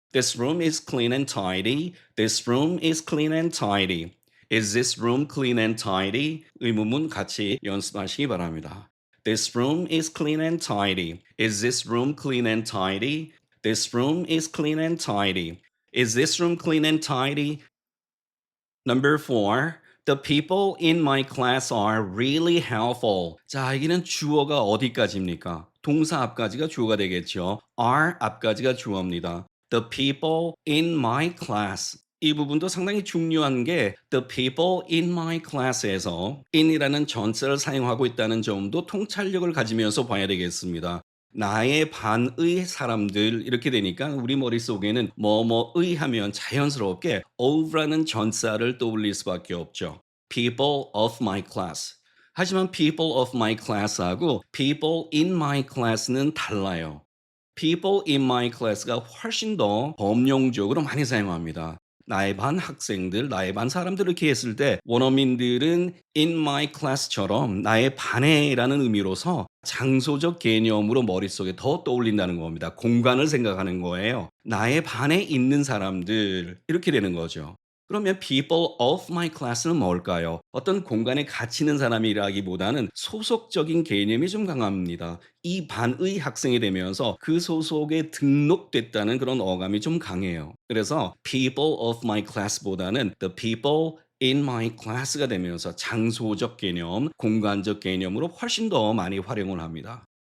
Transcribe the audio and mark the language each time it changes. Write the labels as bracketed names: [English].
[English] This room is clean and tidy. This room is clean and tidy. Is this room clean and tidy? [Korean] 의문문 같이 연습하시기 바랍니다. [English] This room is clean and tidy. Is this room clean and tidy? This room is clean and tidy. Is this room clean and tidy? Number four, the people in my class are really helpful. [Korean] 자, 여기는 주어가 어디까지입니까? 동사 앞까지가 주어가 되겠죠. are 앞까지가 주어입니다. [English] The people in my class. [Korean] 이 부분도 상당히 중요한 게 [English] the people in my class [Korean] 에서 in이라는 전체를 사용하고 있다는 점도 통찰력을 가지면서 봐야 되겠습니다. 나의 반의 사람들 이렇게 되니까 우리 머릿속에는 뭐뭐의 하면 자연스럽게 of라는 전사를 떠올릴 수밖에 없죠. [English] People of my class. [Korean] 하지만 [English] people of my class [Korean] 하고 [English] people in my class [Korean] 는 달라요. [English] People in my class [Korean] 가 훨씬 더 범용적으로 많이 사용합니다. 나의 반 학생들, 나의 반 사람들 이렇게 했을 때 원어민들은 [English] in my class [Korean] 처럼 나의 반에라는 의미로서 장소적 개념으로 머릿속에 더 떠올린다는 겁니다. 공간을 생각하는 거예요. 나의 반에 있는 사람들 이렇게 되는 거죠. 그러면 [English] people of my class [Korean] 는 뭘까요? 어떤 공간에 갇히는 사람이라기보다는 소속적인 개념이 좀 강합니다. 이 반의 학생이 되면서 그 소속에 등록됐다는 그런 어감이 좀 강해요. 그래서 [English] people of my class [Korean] 보다는 [English] the people in my class [Korean] 가 되면서 장소적 개념, 공간적 개념으로 훨씬 더 많이 활용을 합니다.